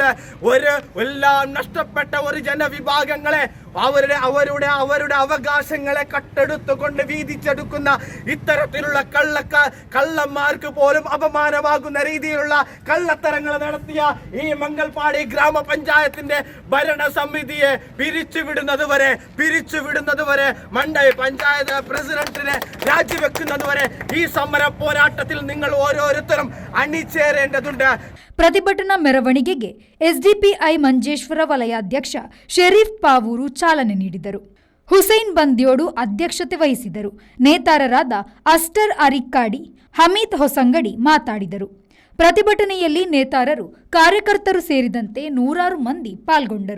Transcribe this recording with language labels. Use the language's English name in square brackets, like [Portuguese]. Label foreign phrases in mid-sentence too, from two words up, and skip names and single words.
[Malayalam] എല്ലാം നഷ്ടപ്പെട്ട ഒരു ജനവിഭാഗങ്ങളെ അവരുടെ അവകാശങ്ങളെ കട്ടെടുത്തുകൊണ്ട് വീതിച്ചെടുക്കുന്ന ഇത്തരത്തിലുള്ള കള്ളന്മാർക്ക് പോലും അപമാനമാകുന്ന രീതിയിലുള്ള കള്ളത്തരങ്ങൾ നടത്തിയ ഈ മംഗൽപാടി ഗ്രാമപഞ്ചായത്തിന്റെ ഭരണസമിതിയെ പിരിച്ചുവിടുന്നത് വരെ മണ്ഡല പഞ്ചായത്ത് പ്രസിഡന്റിനെ രാജിവെക്കുന്നത് വരെ ഈ സമര പോരാട്ടത്തിൽ നിങ്ങൾ ഓരോരുത്തരും അണിചേരേണ്ടതുണ്ട്. [Kannada] ಪ್ರತಿಭಟನಾ ಮೆರವಣಿಗೆಗೆ ಎಸ್ಡಿಪಿಐ ಮಂಜೇಶ್ವರ ವಲಯಾಧ್ಯಕ್ಷ ಶರೀಫ್ ಪಾವೂರು ಚಾಲನೆ ನೀಡಿದರು. ಹುಸೈನ್ ಬಂದ್ಯೋಡು ಅಧ್ಯಕ್ಷತೆ ವಹಿಸಿದರು. ನೇತಾರರಾದ ಅಸ್ಟರ್ ಅರಿಕ್ಕಾಡಿ, ಹಮೀದ್ ಹೊಸಂಗಡಿ ಮಾತಾಡಿದರು. ಪ್ರತಿಭಟನೆಯಲ್ಲಿ ನೇತಾರರು, ಕಾರ್ಯಕರ್ತರು ಸೇರಿದಂತೆ ನೂರಾರು ಮಂದಿ ಪಾಲ್ಗೊಂಡರು.